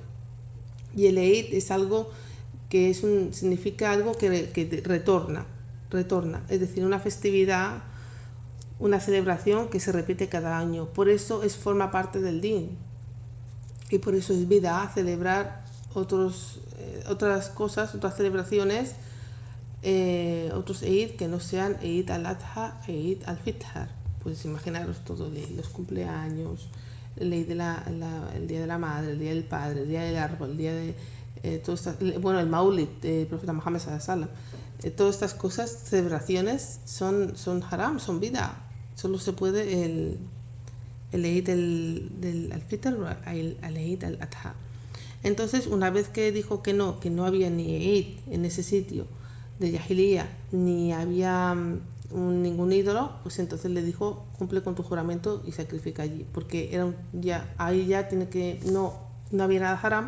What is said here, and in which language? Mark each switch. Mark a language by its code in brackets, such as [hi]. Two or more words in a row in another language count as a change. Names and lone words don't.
[es] Y el Eid es algo que significa algo que retorna, es decir, una festividad, una celebración que se repite cada año. Por eso forma parte del Din. Y por eso es bid'a celebrar otras cosas, otras celebraciones, otros Eid que no sean Eid al-Adha, Eid al-Fitr. Pues imaginaros todo, los cumpleaños, el día de la madre, el día del padre, el día del árbol, el día de el Maulid del profeta Muhammad [ar] صلى الله عليه وسلم. [es] Todas estas cosas, celebraciones, son haram, son bid'a. Solo se puede el Eid del al-Fitr, el Eid al-Adha. Entonces, una vez que dijo que no había ni Eid en ese sitio de Jahiliya, ni había ningún ídolo, pues entonces le dijo, cumple con tu juramento y sacrifica allí, porque ahí ya tiene que, no había nada haram.